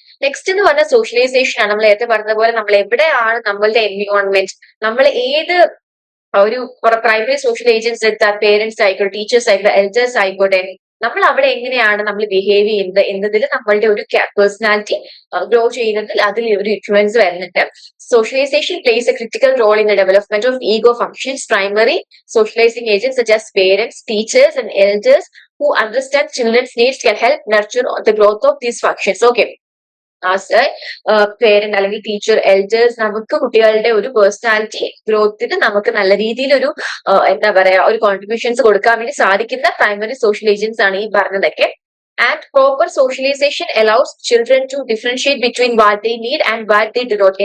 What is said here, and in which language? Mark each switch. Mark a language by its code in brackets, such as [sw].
[ml] Next എന്ന് പറഞ്ഞാൽ socialisation ആണ്. നമ്മൾ നേരത്തെ പറഞ്ഞ പോലെ നമ്മൾ എവിടെയാണ് നമ്മളുടെ എൻവിയോൺമെന്റ്, നമ്മൾ ഏത് ഒരു പ്രൈമറി സോഷ്യൽ ഏജൻസ് എടുത്താൽ പേരന്റ്സ് ആയിക്കോട്ടെ, ടീച്ചേഴ്സ് ആയിക്കോട്ടെ, എൽഡേഴ്സ് ആയിക്കോട്ടെ, നമ്മൾ അവിടെ എങ്ങനെയാണ് നമ്മൾ ബിഹേവ് ചെയ്യുന്നത് എന്നതിൽ നമ്മളുടെ ഒരു പേഴ്സണാലിറ്റി ഗ്രോ ചെയ്യുന്നതിൽ അതിൽ ഒരു ഇൻഫ്ലുവൻസ് വരുന്നുണ്ട്. [en] Socialization plays a critical role in the development of ego functions. Primary socializing agents such as parents, teachers, and elders who understand children's needs can help nurture the growth of these functions. Okay. [ml] As A parent അല്ലെങ്കിൽ teacher, elders നമുക്ക് കുട്ടികളുടെ ഒരു personality ഗ്രോത്തിന് നമുക്ക് നല്ല രീതിയിൽ ഒരു എന്താ പറയാ ഒരു കോൺട്രിബ്യൂഷൻസ് കൊടുക്കാൻ വേണ്ടി സാധിക്കുന്ന പ്രൈമറി സോഷ്യൽ ഏജൻസ് ആണ് ഈ പറഞ്ഞതൊക്കെ. [en] And proper socialization allows children to differentiate between what they need and what they do not.